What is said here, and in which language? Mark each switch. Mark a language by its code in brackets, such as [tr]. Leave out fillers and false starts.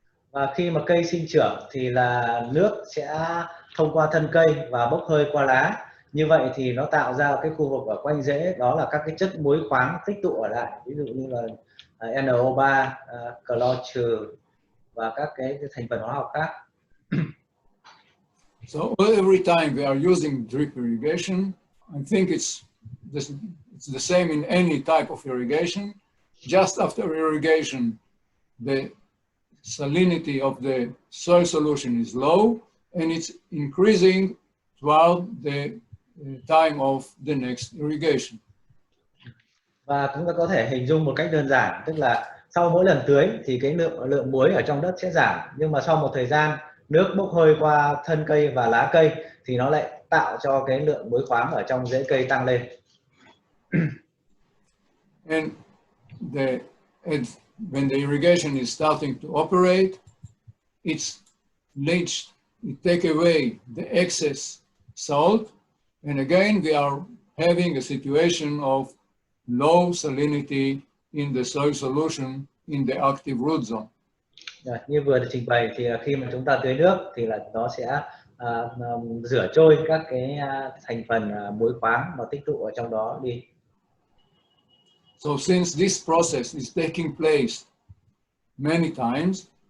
[vi] Và khi mà cây sinh trưởng thì là nước sẽ thông qua thân cây và bốc hơi qua lá. Như vậy thì nó tạo ra cái khu vực ở quanh rễ, đó là các cái chất muối khoáng tích tụ ở lại, ví dụ như là NO3, clo trừ và các cái thành phần hóa học khác. [en] So every time we are using drip irrigation, I think it's the same in any type of irrigation. Just after irrigation, the salinity of the soil solution is low, and it's increasing throughout the time of the next irrigation. [vi] Và chúng ta có thể hình dung một cách đơn giản, tức là sau mỗi lần tưới thì cái lượng muối ở trong đất sẽ giảm, nhưng mà sau một thời gian nước bốc hơi qua thân cây và lá cây thì nó lại tạo cho cái lượng muối khoáng ở trong rễ cây tăng lên. [en] And when the irrigation is starting to operate, it's leached, it take away the excess salt, and again we are having a situation of low salinity in the soil solution in the active root zone. [vi] Như vừa được trình bày thì khi mà chúng ta tưới nước thì là nó sẽ rửa trôi các cái thành phần muối khoáng mà tích tụ ở trong đó đi. [en] So since this process is taking place many times,